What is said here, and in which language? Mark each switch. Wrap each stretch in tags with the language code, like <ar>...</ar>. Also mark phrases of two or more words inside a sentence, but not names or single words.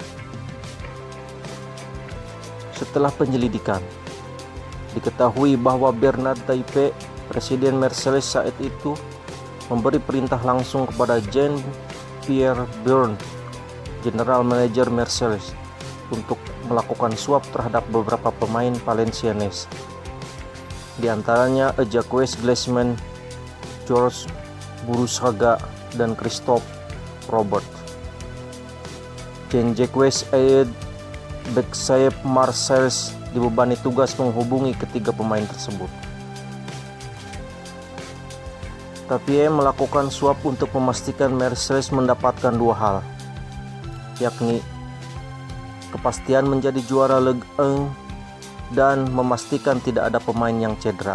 <id>Setelah penyelidikan, diketahui bahwa Bernard Tapie, Presiden Marseille saat itu, memberi perintah langsung kepada Jean-Pierre Burn,</id> <en>General Manager</en> <id>Marseille, untuk melakukan suap terhadap beberapa pemain Valenciennes. Di antaranya Jacques Griezmann, Georges Bourruchaga, dan Christophe Robert. Jean-Jacques Ayed, bek sayap Marseille, dibebani tugas menghubungi ketiga pemain tersebut. Tapie melakukan suap untuk memastikan Marseille mendapatkan dua hal, yakni kepastian menjadi juara Ligue 1 dan memastikan tidak ada pemain yang cedera.</id>